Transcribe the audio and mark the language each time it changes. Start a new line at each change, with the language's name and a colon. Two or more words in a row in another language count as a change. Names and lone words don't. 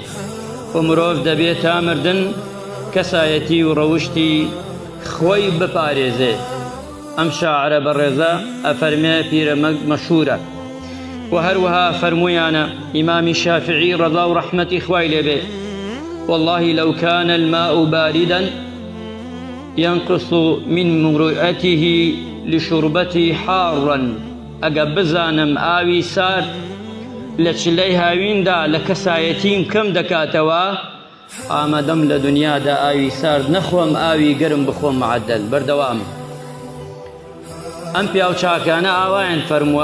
Central Kurdish: و مرۆڤ دەبێت تا مردن کەسایەتی و ڕەوشتی خۆی بپارێزێت. ئەم شاعرە بەڕێزە ئەفەرمێ پیرە مەشهورە. و هەروەها فەرموویانە ئیمامی شافعی ڕەضا و ڕەحمەتی خوای لێبێ،
Arabic: والله لو كان الماء باردا ينقص من مروءته لشربته حارا.
Central Kurdish: ئەگە بزانم ئاوی سارد لە چلەی هاویندا لە کەسایەتیم کەم دەکاتەوە، ئامادەم لە دنیادا ئاوی سارد نەخۆم، ئاوی گەرم بخۆم معدل. بەردەوام ئەم پیاوچاکانە ئاوایان فەرمووە.